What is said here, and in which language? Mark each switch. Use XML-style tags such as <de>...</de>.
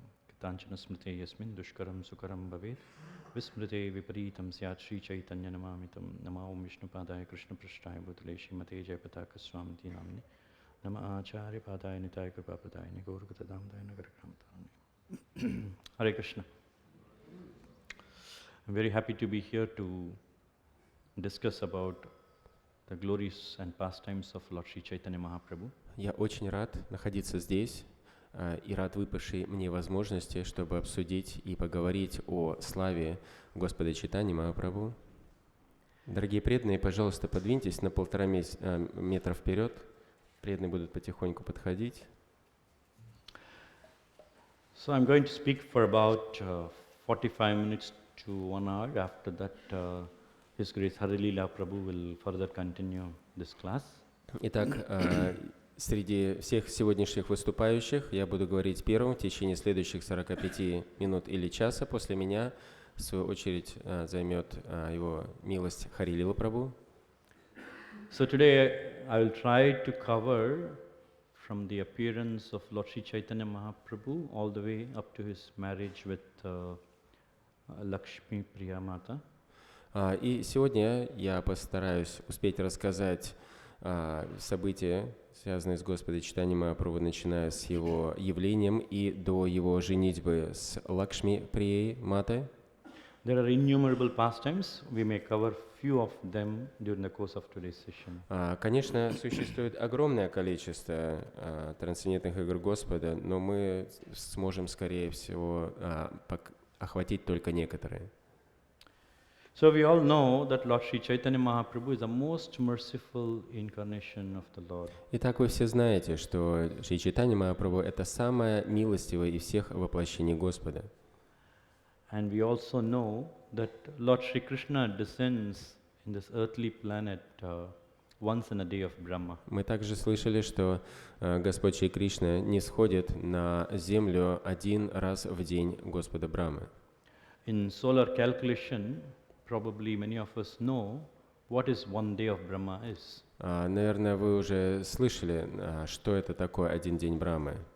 <sa>कृताञ्चन स्मृते यस्मिन् दुष्करं सुकरं भवेत् विस्मृते विपरीतं स्यात् श्रीचैतन्य नमामि तं। नमः ॐ विष्णुपादाय कृष्णपृष्ठाय भूतले श्रीमते जयपताकस्वामिति नामिने। नमः आचार्यपादाय Nitai कृपाप्रदायिने गौरगतदामदाय नगरग्रामतारिणे।</sa> <en>Hare Krishna. I'm very happy to be here to discuss about the glories and pastimes of Lord Sri Chaitanya Mahaprabhu.</en> <ru>Я очень рад находиться здесь и рад выпавшей мне возможности, чтобы обсудить и поговорить о славе Господа Чайтаньи Махапрабху. Дорогие преданные, пожалуйста, подвиньтесь на 1,5 метра вперед. Преданные будут потихоньку подходить.</ru> <en>So I'm going to speak for about 45 minutes to 1 hour. After that, His Grace Haralila Prabhu will further continue this class.</en> <ru>Итак, среди всех сегодняшних выступающих я буду говорить первым в течение следующих 45 минут или часа. После меня, в свою очередь, займет его милость Харилила Прабху.</ru> <en>So today I will try to cover from the appearance of Lord Sri Chaitanya Mahaprabhu all the way up to his marriage with Lakshmi Priya Mata.</en> <ru>И сегодня я постараюсь успеть рассказать события, связанные с Господом Чайтаньей Махапрабху, начиная с его явлением и до его женитьбы с Лакшми Прией Матой.</ru> <en>There are innumerable pastimes. We may cover few of them during the course of today's session.</en> <ru>Конечно, существует огромное количество трансцендентных игр Господа, но мы сможем, скорее всего, охватить только некоторые.</ru> <en>So we all know that Lord Sri Chaitanya Mahaprabhu is the most merciful incarnation of the Lord.</en> <ru>Итак, вы все знаете, что Шри Чайтанья Махапрабху — это самое милостивое из всех воплощений Господа.</ru> <en>And we also know that Lord Sri Krishna descends in this earthly planet once in a day of Brahma.</en> <ru>Мы также слышали, что Господь Шри Кришна не сходит на землю один раз в день Господа Брамы.</ru> <en>In solar calculation, probably many of us know what is one day of Brahma is.</en> <ru>Наверное, вы уже слышали, что это такое один день Брамы.</ru>